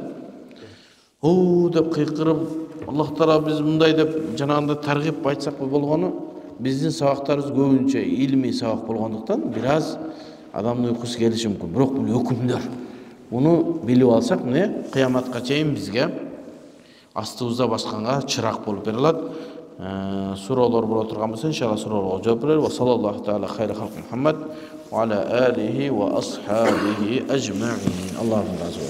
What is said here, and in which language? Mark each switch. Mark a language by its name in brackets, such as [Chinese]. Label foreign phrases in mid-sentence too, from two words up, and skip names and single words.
[Kyrgyz] Деп кыйкырып, Аллах Таала биз мындай деп жанагында таргип айтсак болгону, биздин сабактарыбыз көбүнчө илмий сабак болгондуктан бир аз адамдын уйкусу келиши мүмкүн. Бирок бул өкүмдөр. Муну билип алсак, кыяматка чейин бизге астыбызда басканга чырак болуп бере алат. Суроолор боло турган болсо, иншалла суроолорго жооп берели. [Arabic] وصلى الله تعالى على خير خلقه محمد وعلى آله وأصحابه أجمعين. [Kyrgyz] Аллаху разы болсун.